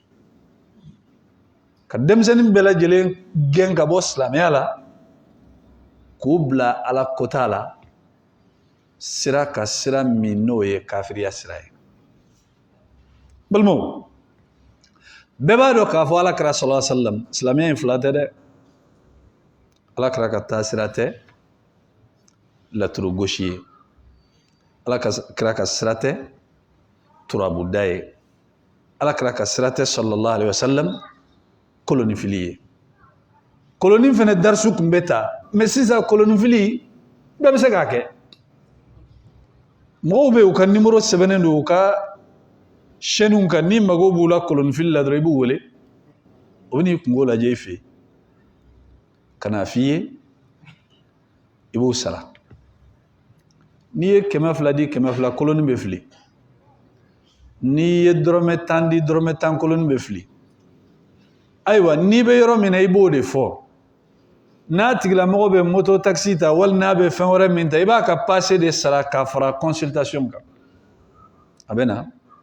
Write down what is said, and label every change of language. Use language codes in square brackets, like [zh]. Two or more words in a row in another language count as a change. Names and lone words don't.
[bm] ka denmisɛnnin bɛɛ lajɛlen gɛn ka bɔ silamɛya la k'u bila ala kota la sira ka sira min n'o ye kafiriya sira ye balimaw bɛɛ b'a dɔn k'a fɔ alakira [ar] صلى الله عليه وسلم [bm] silamɛya in fila tɛ dɛ alakira ka taa sira tɛ laturu gosi ye alakira ka sira tɛ turabuda ye alakira ka sira tɛ [ar] صلى الله عليه وسلم [bm] kolonifili ye koloni fana darisu kun bɛ ta mais sisan kolonifili bɛɛ bɛ se k'a kɛ mɔgɔw bɛ u ka numéro sɛbɛnnen don u ka chaîne kan ni mago b'u la kolonifili la dɔrɔn i b'u wele o bɛ n'i kungo lajɛ i fɛ ka n'a f'i ye i b'u sara n'i ye 200 di 200 koloni bɛ fili n'i ye dɔrɔmɛ 10 di dɔrɔmɛ 10 koloni bɛ fili ayiwa n'i bɛ yɔrɔ min na i b'o de fɔ n'a tigilamɔgɔ bɛ moto taxi ta wali n'a bɛ fɛn wɛrɛ min ta i b'a ka passe de sara ka fara consultation kan a bɛ na